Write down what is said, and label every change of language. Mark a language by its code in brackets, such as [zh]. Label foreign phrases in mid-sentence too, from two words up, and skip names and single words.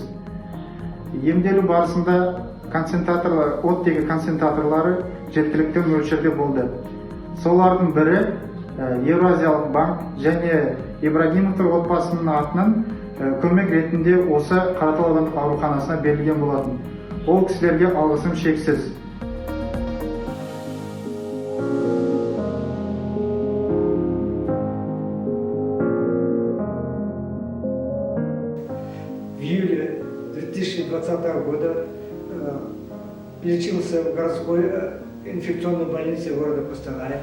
[kk] Емделу барысында оттегі концентраторлары жеткілікті мөлшерде болды. Солардың бірі Евразиялық банк және Ибрагимовтар отбасының атынан көмек ретінде осы Қаратал аудандық ауруханасына берілген болатын. Ол кісілерге алғысым шексіз. [ru] В июле 2020 года лечился в городской инфекционной больнице города Кустаная.